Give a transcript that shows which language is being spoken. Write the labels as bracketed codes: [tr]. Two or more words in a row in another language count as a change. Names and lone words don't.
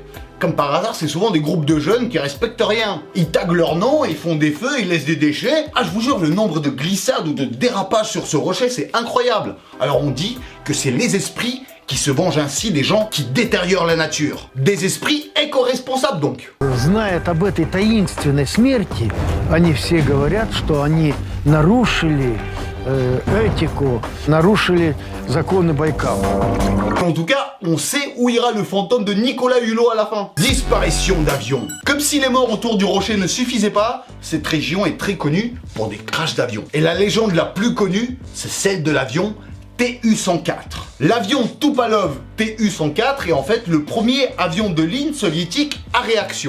[fr] Comme par hasard, c'est souvent des groupes de jeunes qui respectent rien. Ils taguent leur nom, ils font des feux, ils laissent des déchets. Ah, je vous jure, le nombre de glissades ou de dérapages sur ce rocher, c'est incroyable. Alors on dit que c'est les esprits qui se vengent ainsi des gens qui détériorent la nature. Des esprits éco-responsables donc. [ru] Знает об этой таинственной смерти, они все говорят, что они нарушили éthique, нарушили законы Baïkal. [fr] En tout cas, on sait où ira le fantôme de Nicolas Hulot à la fin. Disparition d'avions. Comme si les morts autour du rocher ne suffisaient pas, cette région est très connue pour des crashs d'avions. Et la légende la plus connue, c'est celle de l'avion Tu-104. L'avion Tupolev Tu-104 est en fait le premier avion de ligne soviétique à réaction.